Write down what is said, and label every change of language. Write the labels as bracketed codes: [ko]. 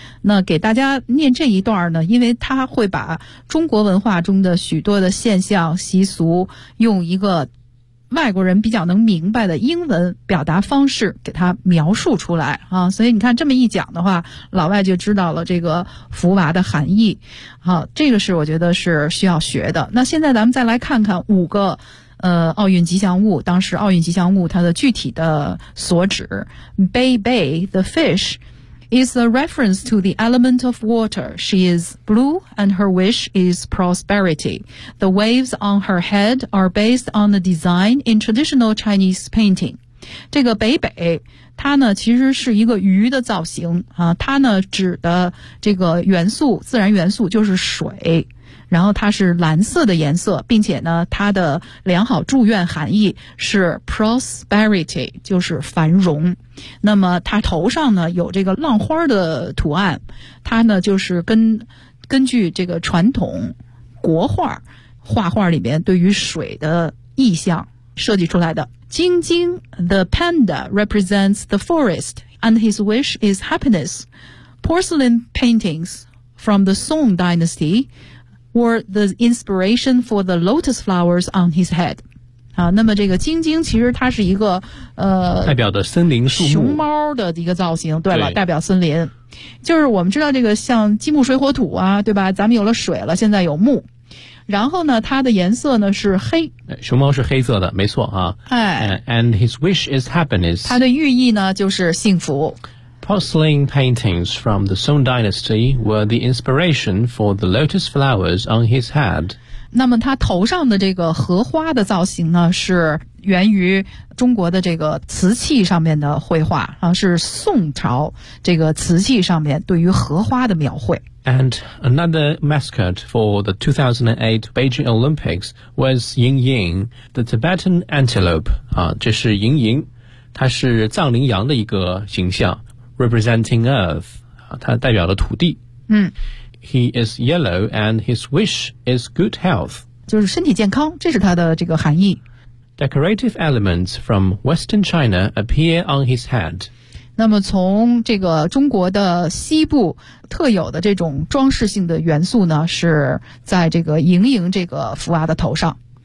[zh] 那给大家念这一段呢，因为它会把中国文化中的许多的现象习俗用一个外国人比较能明白的英文表达方式给它描述出来啊，所以你看这么一讲的话，老外就知道了这个福娃的含义。好、啊，这个是我觉得是需要学的。那现在咱们再来看看五个奥运吉祥物，当时奥运吉祥物它的具体的所指。 [en] Bei Bei, the fish, is a reference to the element of water. She is blue and her wish is prosperity. The waves on her head are based on the design in traditional Chinese painting. [zh] 这个 Bei Bei, 它呢其实是一个鱼的造型、啊、它呢指的这个元素，自然元素就是水，然后它是蓝色的颜色，并且呢它的良好祝愿含义是 prosperity, 就是繁荣。那么它头上呢有这个浪花的图案，它呢就是根据这个传统国画画画里面对于水的意象设计出来的。 [en] 晶晶 the panda represents the forest and his wish is happiness. Porcelain paintings from the Song dynastywere the inspiration for the lotus flowers on his head. [zh] 啊，那么这个晶晶其实它是一个代表的森林树木熊猫的一个造型。对了，对，代表森林。就是我们知道这个像金木水火土啊，对吧，咱们有了水了，现在有木。然后呢它的颜色呢是黑。熊猫是黑色的，没错啊。哎。 [en] And his wish is happiness. [zh] 它的寓意呢就是幸福。 [en] Porcelain paintings from the Song dynasty were the inspiration for the lotus flowers on his head. [zh] 那么他头上的这个荷花的造型呢是源于中国的这个瓷器上面的绘画、啊、是宋朝这个瓷器上面对于荷花的描绘。 [en] And another mascot for the 2008 Beijing Olympics was Ying Ying, the Tibetan antelope.、啊、 [zh] 这是莹莹，它是藏羚羊的一个形象， [en] representing earth, [zh] 它代表了土地。嗯。 [en] He is yellow and his wish is good health. [zh] 就是身体健康，这是它的这个含义。 [en] Decorative elements from Western China appear on his head. [zh] 那么从这个中国的西部特有的这种装饰性的元素呢是在这个盈盈这个福娃的头上。